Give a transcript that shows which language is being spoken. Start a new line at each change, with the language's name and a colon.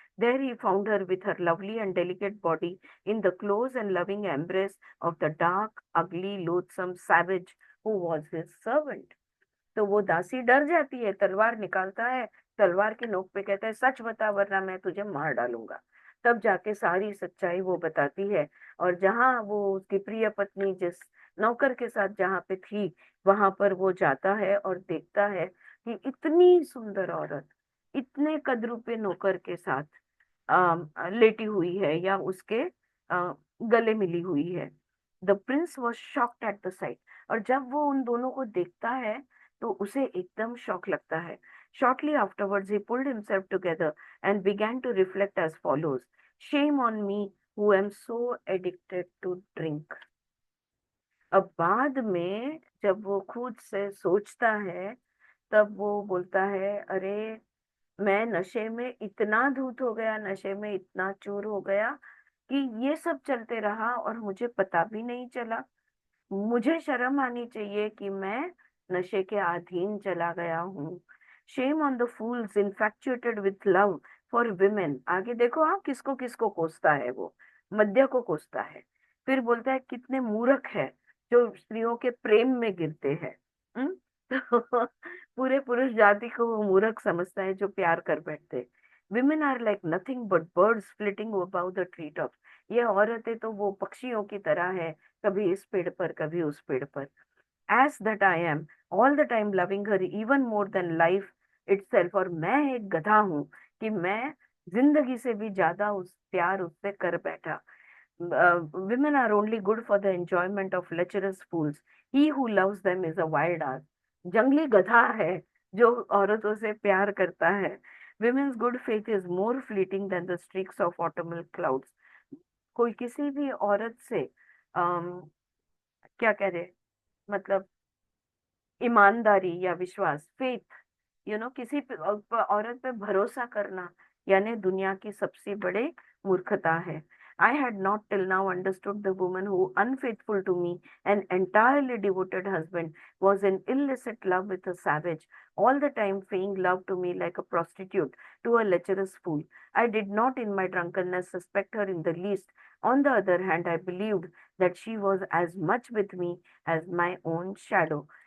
English: There he found her with her lovely and delicate body in the close and loving embrace of the dark, ugly, loathsome savage who was his servant.
Hindi: तो वो दासी डर जाती है, तलवार निकालता है, तलवार के नोक पे कहता है सच बता वरना मैं तुझे मार डालूंगा। तब जाके सारी सच्चाई वो बताती है। और जहाँ वो उसकी प्रिय पत्नी जिस नौकर के साथ जहाँ पे थी, वहां पर वो जाता है और देखता है कि इतनी सुंदर औरत इतने कद रूपे नौकर के साथ लेटी हुई है या उसके गले मिली हुई है।
English: The prince was shocked at the sight.
Hindi: और जब वो उन दोनों को देखता है तो उसे एकदम शौक लगता है।
English: Shortly afterwards, he pulled himself together and began to reflect as follows: Shame on me, who am so addicted to drink.
Hindi: अब बाद में जब वो खुद से सोचता है, तब वो बोलता है, अरे मैं नशे में इतना धूत हो गया, नशे में इतना चूर हो गया कि ये सब चलते रहा और मुझे पता भी नहीं चला। मुझे शर्म आनी चाहिए कि मैं नशे के अधीन चला गया हूँ।
English: Shame on the fools infatuated with love for women.
Hindi: आगे देखो हाँ, किसको किसको कोसता है वो, मध्य को कोसता है। फिर बोलता है कितने मूर्ख है जो स्त्रियों के प्रेम में गिरते हैं। हम्म? तो पूरे पुरुष जाति को वो मूर्ख समझता है जो प्यार कर बैठते।
English: Women are like nothing but birds flitting about the tree top.
Hindi: ये औरतें तो वो पक्षियों की तरह है, कभी इस पेड़ पर कभी उस पेड़ पर।
English: As that I am all the time loving her even more than life itself।
Hindi: और मैं एक गधा हूँ कि मैं जिंदगी से भी ज्यादा उस प्यार उससे कर बैठा।
English: Women are only good for the enjoyment of lecherous fools. He who loves them is a wild ass।
Hindi: जंगली गधा है जो औरतों से प्यार करता है।
English: Women's good faith is more fleeting than the streaks of autumnal clouds।
Hindi: कोई किसी भी औरत से क्या कह रहे, मतलब ईमानदारी या विश्वास, फेथ, किसी औरत पे भरोसा करना, यानी दुनिया की सबसे बड़े मूर्खता है।
English: I had not till now understood the woman who, unfaithful to me, an entirely devoted husband, was in illicit love with a savage, all the time feigning love to me like a prostitute to a lecherous fool. I did not in my drunkenness suspect her in the least. On the other hand, I believed that she was as much with me as my own shadow.